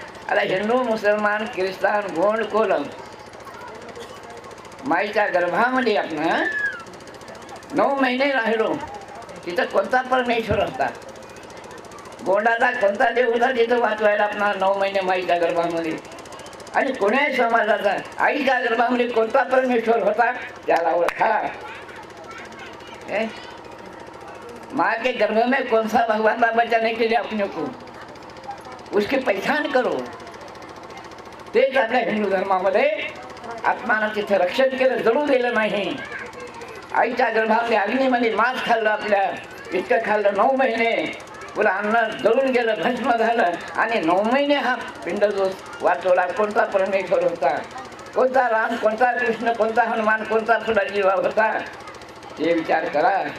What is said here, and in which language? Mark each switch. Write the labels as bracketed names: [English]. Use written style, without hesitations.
[Marathi] आता हिंदू, मुसलमान, ख्रिस्तान, गोंड, कोलम माईच्या गर्भामध्ये आपण 9 महिने राहिलो. तिथं कोणता परमेश्वर होता, गोंडाचा कोणता देव होता तिथं वाचवायला आपला 9 महिने माईच्या गर्भामध्ये. आणि कोण्याही समाजाचा आईच्या गर्भामध्ये कोणता परमेश्वर होता त्याला ओळखा. [Hindi] माँ के गर्भ में कौन सा भगवान का बचाने के लिए अपने को उसकी पहचान करो. [Marathi] तेच आपल्या हिंदू धर्मामध्ये आत्मानं तिथं रक्षण केलं, जळू दिलं नाही. आईच्या गर्भामध्ये अग्नीमध्ये मांस खाल्लं, आपल्या इतकं खाल्लं 9 महिने. पुरा अन्न जळून गेलं, भस्म झालं. आणि 9 महिने हा पिंड जो वाचवला कोणता परमेश्वर होता, कोणता राम, कोणता कृष्ण, कोणता हनुमान, कोणता फुलाजी होता ते विचार करा.